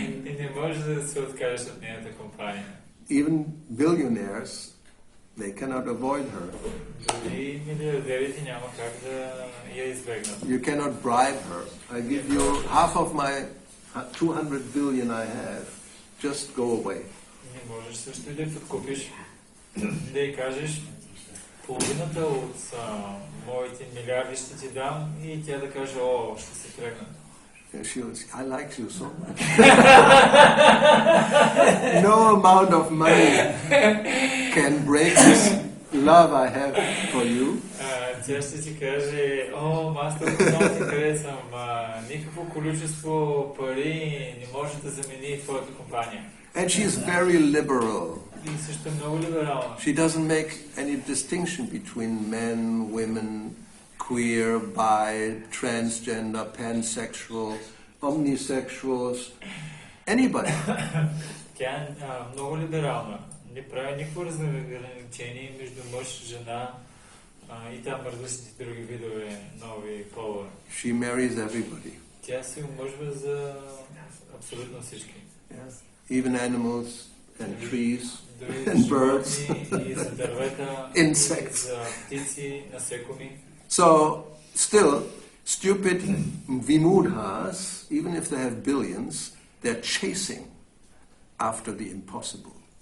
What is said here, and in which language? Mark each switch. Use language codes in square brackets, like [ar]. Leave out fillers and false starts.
[bg] И не може да се откажеш от нейната компания. [en] Even billionaires, they cannot avoid her. [bg] Дори милиардерите няма как да я избегнат. [en] You cannot bribe her. I give you half of my 200 billion I have. Just go away. [bg] Не можеш също и да подкупиш, да й кажеш половината от моите милиарди ще ти дам и тя да каже, о, ще се тръгна. [en] I like you so much. No amount of money can break this love I have for you. [bg] Тя ще ти каже, о, аз толкова много ти харесвам, никакво количество пари не може да замени твоята компания. [en] And she is very liberal. [bg] И също много либерална. [en] She doesn't make any distinction between men, women, queer, bi, transgender, pansexual, omnisexuals, anybody. [bg] Тя е много либерална. Не прави никакво разграничение между мъж, жена и там различните други видове нови полове. [en] She marries everybody. [bg] Тя се омъжва за абсолютно всички. [en] Yes. Even animals and trees and birds, [bg] и за дървета, [en] insects. [bg] за птици, насекоми. [en] So, still, stupid vimudhas, even if they have billions, they're chasing after the impossible.